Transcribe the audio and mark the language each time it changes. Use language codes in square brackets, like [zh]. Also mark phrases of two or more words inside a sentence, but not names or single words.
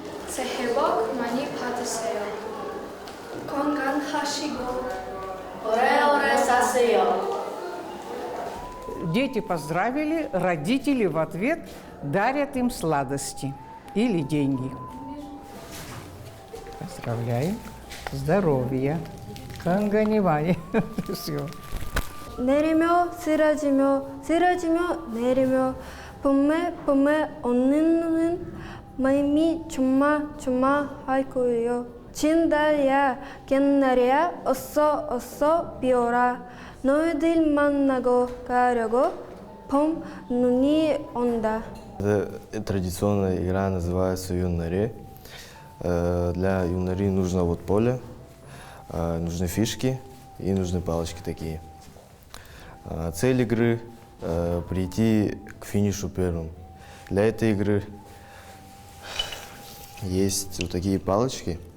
[ko] 새해 복 많이 받으세요. 건강하시고 오래오래 사세요. [ru] Дети поздравили, родители в ответ дарят им сладости или деньги. Поздравляем. Здоровья. 건강이와이. Все. [ko] 내리며 쓰러지며 쓰러지며 내리며 봄에 오는 마음이 조마조마할 거예요. 진달야 갯날이야 어서 비오라. 너희들 만나고 가려고 봄 눈이 온다. [ru] Это традиционная игра, называется юннари. Для юннари нужно вот поле, нужны фишки и нужны палочки такие. Цель игры – прийти к финишу первым. Для этой игры есть вот такие палочки.